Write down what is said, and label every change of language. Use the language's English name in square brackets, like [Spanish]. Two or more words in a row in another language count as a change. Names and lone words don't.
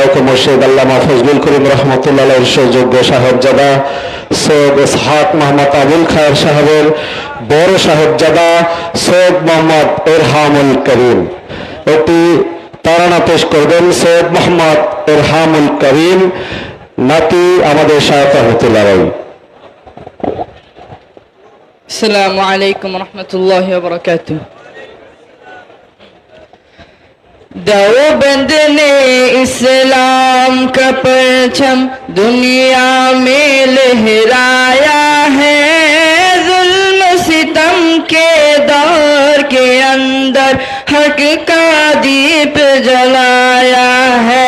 [Bangla] মুর্শিদ আল্লামা ফজলুল করিম রহমতুল্লাহ সুযোগ্য সাহেবজাদা সৈয়দ ইসহাক মোহাম্মদ আবুল খায়ের সাহেবের বড় সাহেবজাদা সৈয়দ মোহাম্মদ ইরহামুল করিম। একটি তারানা পেশ করবেন সৈয়দ মোহাম্মদ ইরহামুল করিম, নাতি আমাদের সহায়তা হতে লাগাই। [Arabic] السلام عليكم ورحمة الله وبركاته। [Urdu] دیوبند نے اسلام کا پرچم دنیا میں لہرایا ہے، ظلم ستم کے دور کے اندر حق کا دیپ جلایا ہے۔